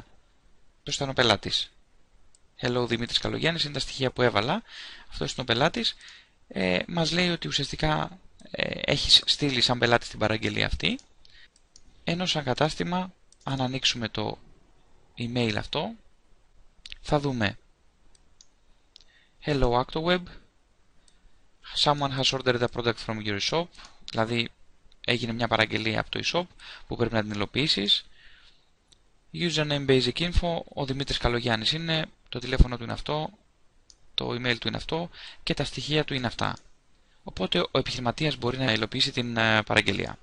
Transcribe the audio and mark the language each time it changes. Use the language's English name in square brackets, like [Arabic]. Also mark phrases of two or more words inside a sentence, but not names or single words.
[Greek] Ποιος ήταν ο πελάτης? Hello, Δημήτρης Καλογιάννης, είναι τα στοιχεία που έβαλα. Αυτός είναι ο πελάτης. Μας λέει ότι ουσιαστικά έχεις στείλει σαν πελάτη την παραγγελία αυτή. Ενώ σαν κατάστημα, αν ανοίξουμε το email αυτό, θα δούμε [English] Hello ActoWeb, someone has ordered a product from your shop, [Greek] δηλαδή έγινε μια παραγγελία από το e-shop που πρέπει να την υλοποιήσεις. [English] Username Basic Info, [Greek] ο Δημήτρης Καλογιάννης είναι, το τηλέφωνο του είναι αυτό, το email του είναι αυτό και τα στοιχεία του είναι αυτά. Οπότε ο επιχειρηματίας μπορεί να υλοποιήσει την παραγγελία.